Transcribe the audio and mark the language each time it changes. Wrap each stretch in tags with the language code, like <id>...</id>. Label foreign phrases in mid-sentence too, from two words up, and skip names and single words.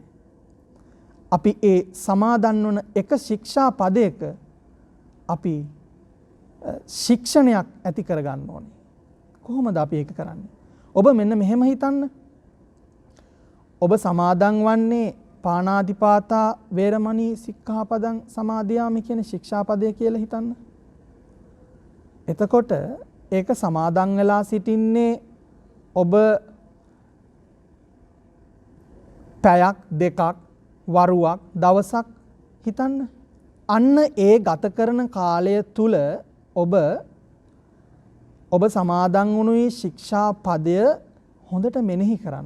<si>අපි ඒ සමාදන් වන එක ශික්ෂා පදයක අපි ශික්ෂණයක් ඇති කරගන්න ඕනේ. කොහොමද අපි ඒක කරන්නේ? ඔබ මෙන්න මෙහෙම හිතන්න. ඔබ සමාදන් වන්නේ</si> <pi>පාණාතිපාතා වේරමණී සික්ඛාපදං සමාදියාමි</pi> <si>කියන ශික්ෂාපදය කියලා හිතන්න. එතකොට ඒක සමාදන් වෙලා සිටින්නේ ඔබ පැයක් දෙකක් වරුවක් දවසක් හිතන්න. අන්න ඒ ගත කරන කාලය තුල ඔබ සමාදන් වුණුයි ශික්ෂා පදය හොඳට මෙනෙහි කරන්න.</si>